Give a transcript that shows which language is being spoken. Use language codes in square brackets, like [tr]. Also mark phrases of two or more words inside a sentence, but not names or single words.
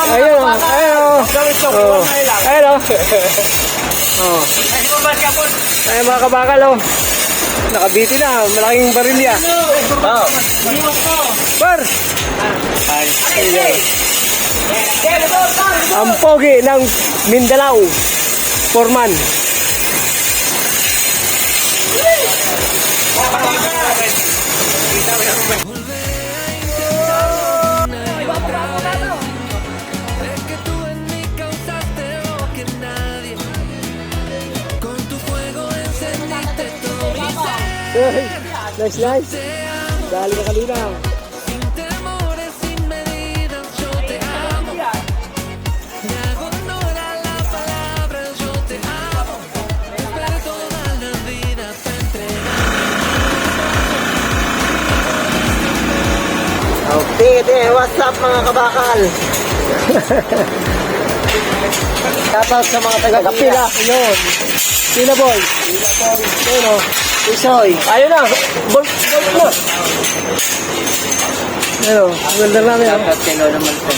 [tl] Ayun. Ayun mga kabakal oh. Nakabiti na, malaking barilya. Par! Ang pogi ng Mindanao. Foreman. [es] Es que tú en mí causaste lo que nadie. Con tu fuego encendiste todo mi ser. [tl] Nice. Dali ka kanina. [es] Sin temores, sin medidas, yo te amo. Me hago honor a la palabra, yo te amo. Pero toda la vida te entrego. [en] Okay, what's up [tl] mga kabakal? Shoutout sa mga taga-Kapila. Yun. Pila boy. Yun o. Isoy. Ayun na. Bolt na. Ayun o. Ang ganda namin. Shoutout kay Lolo Malton.